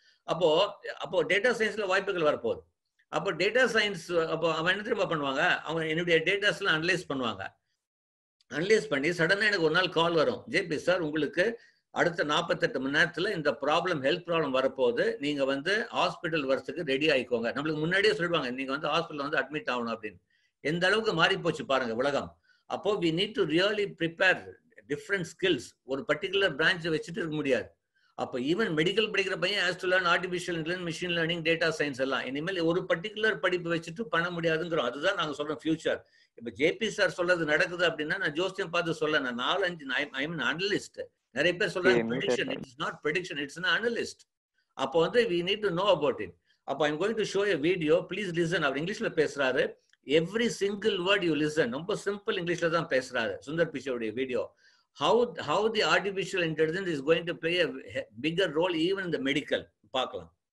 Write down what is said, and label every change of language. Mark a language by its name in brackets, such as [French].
[Tamil] அப்போ டேட்டா சயின்ஸ்ல வாய்ப்புகள் வரப்போகுது. அப்போ டேட்டா சயின்ஸ் அப்போ அவன் என்ன தெரியுமா பண்ணுவாங்க, அவங்க என்னுடைய டேட்டாஸ் எல்லாம் அனலைஸ் பண்ணுவாங்க. அனலைஸ் பண்ணி சடனா எனக்கு ஒரு நாள் கால் வரும், ஜேபி சார் உங்களுக்கு அடுத்த 48 மணி நேரத்துல இந்த ப்ராப்ளம், ஹெல்த் ப்ராப்ளம் வரப்போகுது, நீங்க வந்து ஹாஸ்பிட்டல் வரதுக்கு ரெடி ஆயிக்கோங்க. நம்மளுக்கு முன்னாடியே சொல்லிடுவாங்க, நீங்க வந்து ஹாஸ்பிட்டல் வந்து அட்மிட் ஆகணும் அப்படின்னு. எந்த அளவுக்கு மாறி போச்சு பாருங்க உலகம். [English] அப்போ we need to really prepare different skills. [Tamil] ஒரு பர்டிகுலர் பிரான்ச் வச்சுட்டு இருக்க முடியாது. அப்போ ஈவன் மெடிக்கல் படிக்கிற பையன் [English] has to learn artificial intelligence, [Tamil] machine learning, data science எல்லாம். இனிமேல் ஒரு பர்டிகுலர் படிப்பு வச்சுட்டு பண்ண முடியாதுங்கிறோம். அதுதான் நாங்க சொல்றோம் ஃபியூச்சர். இப்ப ஜேபி சார் சொல்றது நடக்குது அப்படின்னா நான் ஜோசியம் பார்த்து சொல்ல, நான் 4-5 [English] I am analyst. [Tamil] நிறைய பேர் சொல்றாங்க prediction. [English] It is not prediction, it's an analyst. [Tamil] அப்போ வந்து [English] we need to know about it. அப்போ I'm going to show a video, please listen. [Tamil] அவர் இங்கிலீஷ்ல பேசுறாரு. [English] Every single word you listen. [Tamil] ரொம்ப சிம்பிள் இங்கிலீஷ்ல தான் பேசுறாரு Sundar பிச்சையோட video. [English] How the artificial intelligence is going to play a bigger role even in the medical. [Tamil] பார்க்கலாம்.